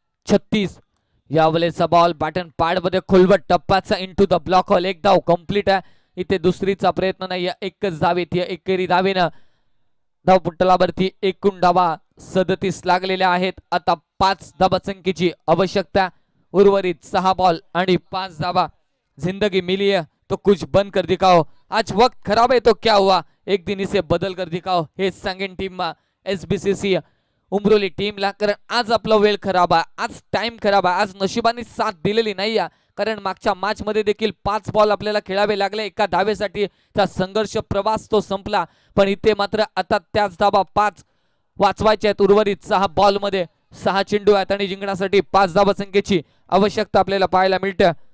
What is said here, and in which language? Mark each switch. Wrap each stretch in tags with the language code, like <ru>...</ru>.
<mr>छत्तीस यावेळेचा ball batten pad मध्ये खोलवट टप्प्याचा इंटू द ब्लॉक हॉल. एक धाव कंप्लीट आहे. इथे दुसरीचा प्रयत्न नाही, एकच धावेत, एकेरी धावेनं धावपट्टलावरती एकूण धावा 37 लागलेल्या आहेत. आता 5 धाबा संख्येची आवश्यकता. उर्वरित 6 बॉल आणि 5 धाबा.</mr> <hi>जिंदगी मिली है तो कुछ बंद कर दिखाओ, आज वक्त खराब है तो क्या हुआ, एक दिन इसे बदल कर दिखाओ,</hi> <mr>हे सांगेन टीम SBCC उमरोली टीमला. कारण आज आपला वेळ खराब आहे, आज टाइम खराब आहे, आज नशिबाने साथ दिलेली नाही आहे. कारण मागच्या मॅच मध्ये देखील 5 बॉल आपल्याला खेळावे लागले, एका धावेसाठी संघर्ष प्रवास तो संपला. पण इथे मात्र आता त्याच धाबा 5 वाचवायचे आहेत. उर्वरित 6 बॉल मध्ये 6 चेंडू आहेत आणि जिंकण्यासाठी 5 धाबा संख्येची आवश्यकता आपल्याला पाहायला मिळते.</mr>